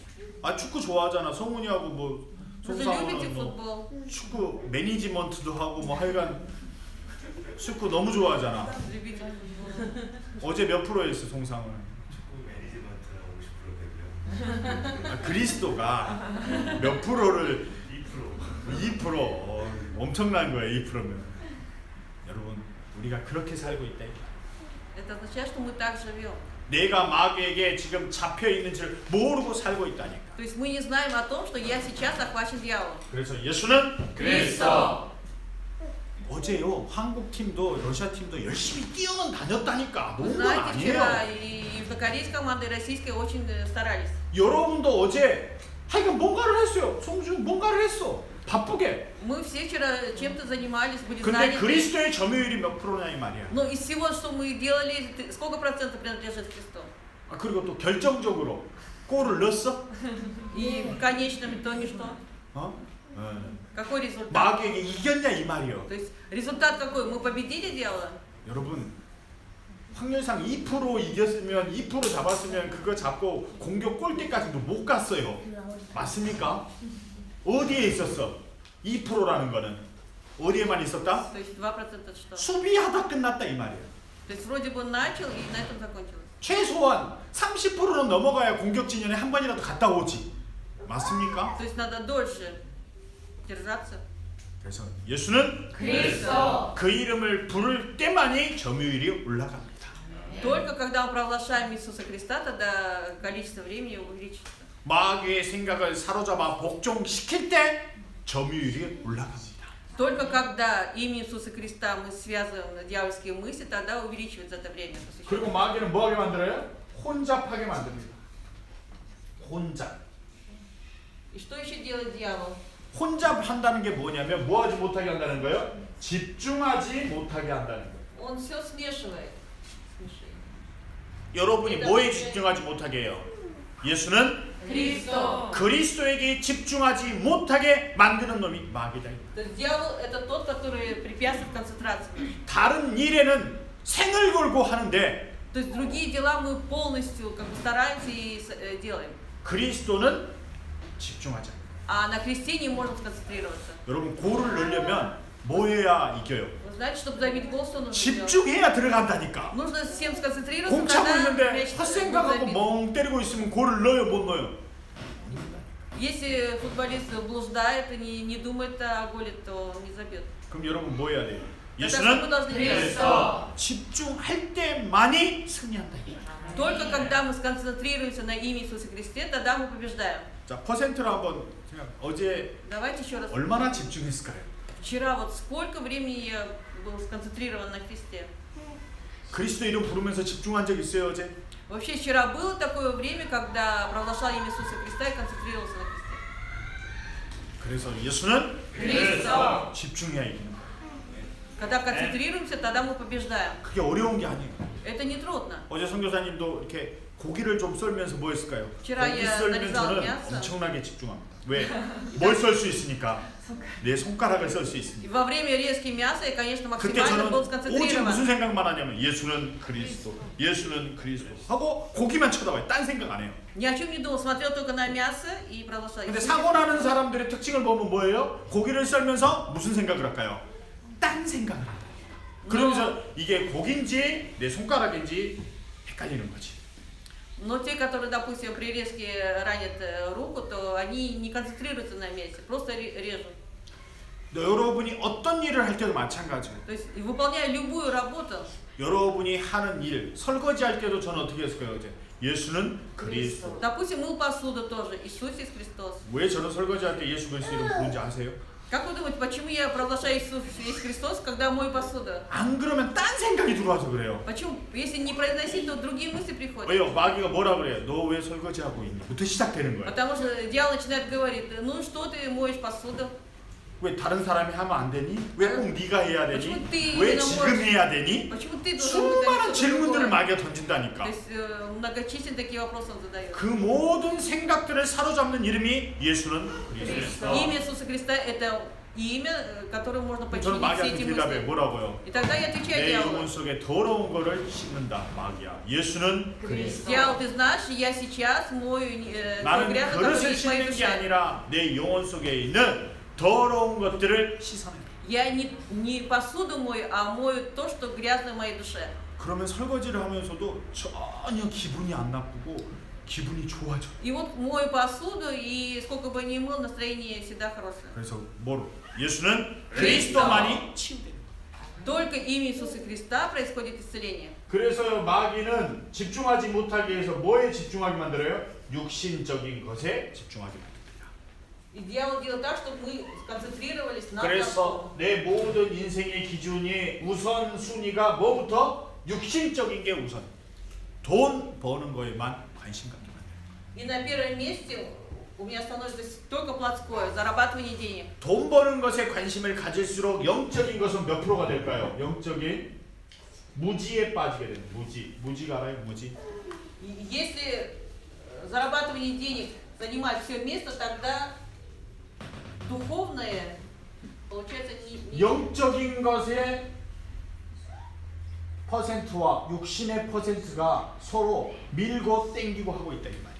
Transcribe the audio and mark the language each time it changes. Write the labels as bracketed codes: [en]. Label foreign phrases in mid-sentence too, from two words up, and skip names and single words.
[ko] 아 축구 좋아하잖아. 성훈이하고 뭐 [ru] Вы же любите [ko] 송상호는 뭐 [ru] футбол, [ko] 축구 매니지먼트도 하고 뭐 하여간 축구 너무 좋아하잖아. [ru] любите футбол. [ko] 어제 몇 프로 했어 송상호는? 축구 매니지먼트가 50% 되고요. 아, 그리스도가 몇 프로를 2%. 2%. 엄청난 거야 2%면. 여러분 우리가 그렇게 살고 있다. [ru] Это означает, что мы так живем. [ko] 내가 마귀에게 지금 잡혀 있는지를 모르고 살고 있다니까. [ru] То есть мы не знаем о том, что я сейчас охвачен дьяволом. [ko] 그래서 예수는 그리스도. 어제요 한국 팀도 러시아 팀도 열심히 뛰어는 다녔다니까. [ru] Вы [ko] 농구는 [ru] знаете, вчера [ko] 아니에요. [ru] и южнокорейская команда, и российская очень старались. [ko] 여러분도 어제 하여간 뭔가를 했어요. 송준 뭔가를 했어. 바쁘게. [ru] Мы все вчера чем-то занимались, были [ko] 근데 [ru] заняты. [ko] 그리스도의 점유율이 몇 프로냐 이 말이야. [ru] Но из всего, что мы делали, сколько процентов принадлежит Христу? [ko] 아, 그리고 또 결정적으로 골을 넣었어? [ru] И в конечном итоге что? [ko] 어? [ru] Какой результат? [ko] 마귀에게 이겼냐 이 말이요. [ru] То есть результат какой? Мы победили дьявола? [ko] 여러분 확률상 2% 이겼으면 2% 잡았으면 그거 잡고 공격 골대까지도 못 갔어요. 맞습니까? 어디에 있었어? 2%라는 거는 어디에만 있었다? [ru] То есть 2% что? [ko] 수비하다 끝났다 이 말이에요. [ru] То есть вроде бы начал и на этом закончилось. [ko] 최소한 30%는 넘어가야 공격 진영에 한 번이라도 갔다 오지. 맞습니까? [ru] То есть надо дольше держаться. [ko] 그래서 예수는 그리스도. 그 이름을 부를 때만이 점유율이 올라갑니다. [ru] Только когда мы провозглашаем Иисуса Христа, тогда количество времени увеличится. [ko] 마귀의 생각을 사로잡아 복종시킬 때 점유율이 올라갑니다. [ru] Только когда имя Иисуса Христа мы связываем дьявольские мысли, тогда увеличивается это время. [ko] 그리고 마귀는 뭐하게 만들어요? 혼잡하게 만듭니다. 혼잡. [ru] И что еще делает дьявол? [ko] 혼잡한다는 게 뭐냐면 뭐하지 못하게 한다는 거예요? 집중하지 못하게 한다는 거예요. [ru] Он все смешивает. [ko] 여러분이 뭐에 집중하지 못하게 해요? 예수는 [ru] Христос. [ko] 그리스도에게 집중하지 못하게 만드는 놈이 마귀다. [ru] То есть дьявол это тот, который препятствует концентрации. [ko] 다른 일에는 생을 걸고 하는데 [ru] То есть другие дела мы полностью как бы стараемся и делаем. [ko] 그리스도는 집중하자. [ru] А на Христе не можем сконцентрироваться. [ko] 여러분 골을 넣으려면 뭐 해야 이겨요? [ru] Вы знаете, чтобы забить гол, что нужно делать? [ko] 집중해야 들어간다니까. [ru] Нужно всем сконцентрироваться, [ko] 공 차고 [ru] тогда [ko] 있는데 [ru] мяч [ko] 헛생각하고 [ru] забит. [ko] 멍 때리고 있으면 골을 넣어요, 못 넣어요? [ru] Если футболист блуждает и не думает о голе, то он не забьет. [ko] 그럼 여러분 뭐 해야 돼요? [ru] Тогда что мы [ko] 예수는 [ru] должны делать? Христос. [ko] 집중할 때만이 승리한다. [ru] Только когда мы сконцентрируемся на имя Иисуса Христе, тогда мы побеждаем. [ko] 자, 퍼센트로 한번 생각. 어제 [ru] Давайте еще раз. [ko] 얼마나 집중했을까요? [ru] Вчера вот сколько времени я был сконцентрирован на Христе? [ko] 그리스도 이름 부르면서 집중한 적 있어요, 어제? [ru] Вообще вчера было такое время, когда провозглашал имя Иисуса Христа и концентрировался на Христе. [ko] 그래서 예수는 [ru] Христос. [ko] 집중해야 이기는 거예요. [ru] Когда концентрируемся, тогда мы побеждаем. [ko] 그게 어려운 게 아니에요. [ru] Это не трудно. [ko] 어제 선교사님도 이렇게 고기를 좀 썰면서 뭐 했을까요? [ru] Вчера [ko] 고기 [ru] я [ko] 썰면 [ru] нарезала [ko] 저는 [ru] мясо. [ko] 엄청나게 집중합니다. 왜? 뭘 썰 수 있으니까. 내 손가락을 썰 수 [ru] И [ko] 있으니까. [ru] во время резки мяса я, конечно, [ko] 그때 [ru] максимально [ko] 저는 [ru] был [ko] 오직 무슨 [ru] сконцентрирован. [ko] 생각만 하냐면 예수는 그리스도, 예수는 그리스도 하고 고기만 쳐다봐요. 딴 생각 안 해요. [ru] Ни о чем не думал, смотрел только на мясо и провозглашал. [ko] 근데 사고 나는 사람들의 특징을 보면 뭐예요? 고기를 썰면서 무슨 생각을 할까요? 딴 생각을 한다. 그러면서 이게 고기인지 내 손가락인지 헷갈리는 거지. [ru] Но те, которые, допустим, при резке ранят руку, то они не концентрируются на мясе, просто режут. [ko] 여러분이 어떤 일을 할 때도 마찬가지예요. [ru] То есть, выполняя любую работу, [ko] 여러분이 하는 일, 설거지 할 때도 저는 어떻게 했을까요? 어제? 예수는 그리스도. [ru] допустим, мыл посуду тоже, Иисус Христос. [ko] 왜 저는 설거지 할 때 예수 그리스도 이름 부르는지 아세요? [ru] Как вы думаете, почему я провозглашаю Иисус есть Христос, когда мою посуду? [ko] 안 그러면 딴 생각이 들어와서 그래요. [ru] Почему? Если не произносить, то другие мысли приходят. [ko] 왜요? 마귀가 뭐라 그래요? 너 왜 설거지 하고 있니? 부터 시작되는 거예요. [ru] Потому что дьявол начинает говорить, ну что ты моешь посуду? [ko] 왜 다른 사람이 하면 안 되니? 왜 꼭 네가 해야 되니? [ru] почему ты [ko] 왜 [ru] именно [ko] 지금 [ru] можешь? [ko] 해야 되니? [ru] Почему ты должен быть [ko] 수많은 [ru] что-то [ko] 질문들을 [ru] другое? [ko] 마귀가 [ru] То [ko] 던진다니까. [ru] есть многочисленные такие вопросы он задает. [ko] 그 모든 생각들을 사로잡는 이름이 예수는 그리스도. [ru] Христос. Имя Иисуса Христа это имя, которым можно [ko] 저는 [ru] подчинить все [ko] 마귀한테 [ru] эти [ko] 대답해 [ru] мысли. [ko] 뭐라고요? [ru] И тогда я отвечаю [ko] 내 [ru] дьяволу. [ko] 영혼 속에 더러운 거를 씻는다 마귀야. 예수는 [ru] Христос. Дьявол, ты знаешь, я сейчас мою [ko] 나는 [ru] грязь, который [ko] 그릇을 [ru] есть в моей [ko] 씻는 게 [ru] душе. [ko] 아니라 내 영혼 속에 있는 더러운 것들을 씻어낸다. [ru] Я не посуду мою, а мою то, что грязно в моей душе. [ko] 그러면 설거지를 하면서도 전혀 기분이 안 나쁘고 기분이 좋아져. [ru] И вот мою посуду, и сколько бы ни мыл, настроение всегда хорошее. [ko] 그래서 뭐로? 예수는 그리스도. 그리스도만이 치유되는 거예요. [ru] Только имя Иисуса Христа происходит исцеление. [ko] 그래서 마귀는 집중하지 못하게 해서 뭐에 집중하게 만들어요? 육신적인 것에 집중하게 만듭니다. [ru] И дьявол делает так, чтобы мы сконцентрировались на [ko] 그래서 내 모든 인생의 기준이 우선순위가 뭐부터? 육신적인 게 우선. 돈 버는 거에만 관심 갖게 만들어요. [ru] И на первом месте у меня становится только плотское, зарабатывание денег. [ko] 돈 버는 것에 관심을 가질수록 영적인 것은 몇 프로가 될까요? 영적인 무지에 빠지게 됩니다. 무지가 알아요? 무지. [ru] И если зарабатывание денег занимает все место, тогда духовное получается не... [ko] 영적인 것의 퍼센트와 육신의 퍼센트가 서로 밀고 땡기고 하고 있다 이 말이에요.